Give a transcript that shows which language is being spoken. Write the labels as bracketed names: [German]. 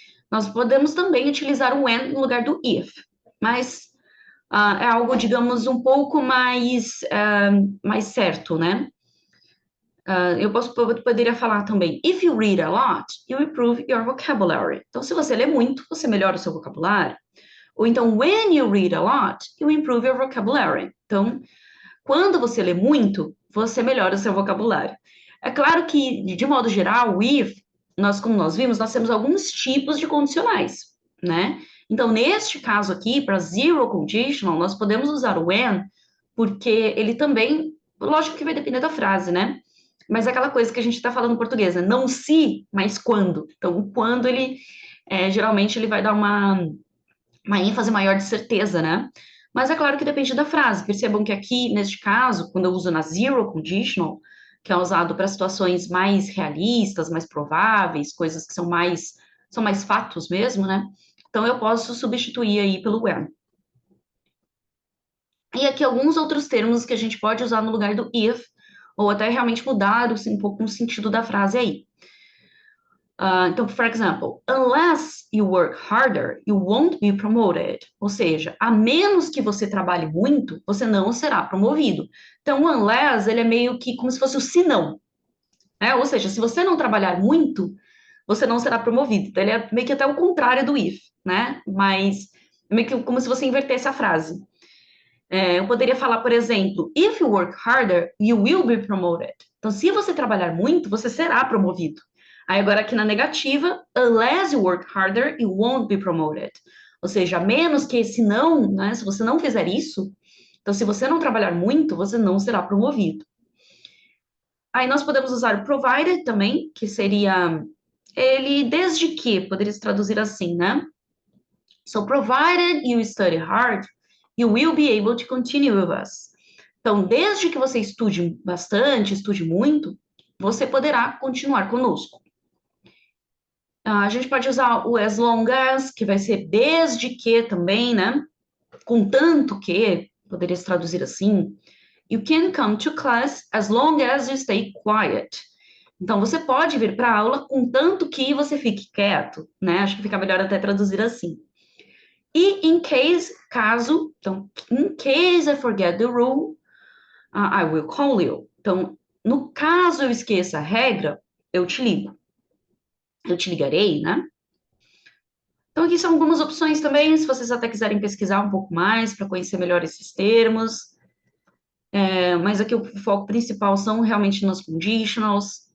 [Portuguese] Nós podemos também utilizar o when no lugar do if, mas é algo, digamos, um pouco mais certo, né? Poderia falar também, [English] if you read a lot, you improve your vocabulary. [Portuguese] Então, se você lê muito, você melhora o seu vocabulário. Ou então, [English] when you read a lot, you improve your vocabulary. [Portuguese] Então, quando você lê muito, você melhora o seu vocabulário. É claro que, de modo geral, o if, como nós vimos, nós temos alguns tipos de condicionais, né? Então, neste caso aqui, para zero conditional, nós podemos usar o when, porque ele também, lógico que vai depender da frase, né? Mas é aquela coisa que a gente está falando em português, né? Não se, mas quando. Então, o quando, geralmente, ele vai dar uma ênfase maior de certeza, né? Mas é claro que depende da frase. Percebam que aqui, neste caso, quando eu uso na zero conditional, que é usado para situações mais realistas, mais prováveis, coisas que são mais fatos mesmo, né? Então eu posso substituir aí pelo when. E aqui alguns outros termos que a gente pode usar no lugar do if, ou até realmente mudar um pouco o sentido da frase aí. [English] Então, for example, unless you work harder, you won't be promoted. [Portuguese] Ou seja, a menos que você trabalhe muito, você não será promovido. Então, o unless, ele é meio que como se fosse o se não, né? Ou seja, se você não trabalhar muito, você não será promovido. Então, ele é meio que até o contrário do if, né? Mas é meio que como se você invertesse a frase. Eu poderia falar, por exemplo, [English] if you work harder, you will be promoted. [Portuguese] Então, se você trabalhar muito, você será promovido. Aí, agora aqui na negativa, [English] unless you work harder, you won't be promoted. [Portuguese] Ou seja, menos que esse não, né? Se você não fizer isso, então, se você não trabalhar muito, você não será promovido. Aí, nós podemos usar provided também, que seria ele desde que, poderia se traduzir assim, né? [English] So, provided you study hard, you will be able to continue with us. [Portuguese] Então, desde que você estude bastante, estude muito, você poderá continuar conosco. A gente pode usar o as long as, que vai ser desde que também, né? Contanto que, poderia se traduzir assim. [English] You can come to class as long as you stay quiet. [Portuguese] Então, você pode vir para a aula contanto que você fique quieto, né? Acho que fica melhor até traduzir assim. [English] E in case, [Portuguese] caso, então, [English] in case I forget the rule, I will call you. [Portuguese] Então, no caso eu esqueça a regra, eu te ligo. Eu te ligarei, né? Então, aqui são algumas opções também, se vocês até quiserem pesquisar um pouco mais para conhecer melhor esses termos. Mas aqui o foco principal são realmente nos conditionals.